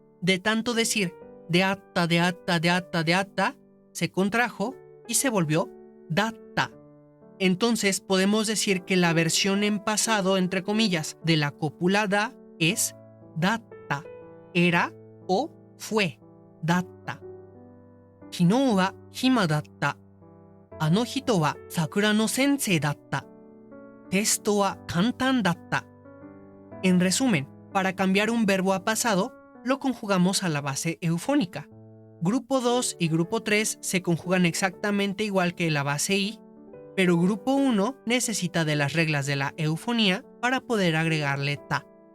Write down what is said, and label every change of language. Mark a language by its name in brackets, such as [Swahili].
[Spanish] De tanto decir de atta, se contrajo y se volvió datta. Entonces podemos decir que la versión en pasado, entre comillas, de la cópula da es datta, era o fue, datta. [Japanese] 昨日は暇だった。あの人は桜の先生だった。テストは簡単だった。 [Spanish] En resumen, para cambiar un verbo a pasado, lo conjugamos a la base eufónica. Grupo 2 y grupo 3 se conjugan exactamente igual que la base I, pero grupo 1 necesita de las reglas de la eufonía para poder agregarle ta.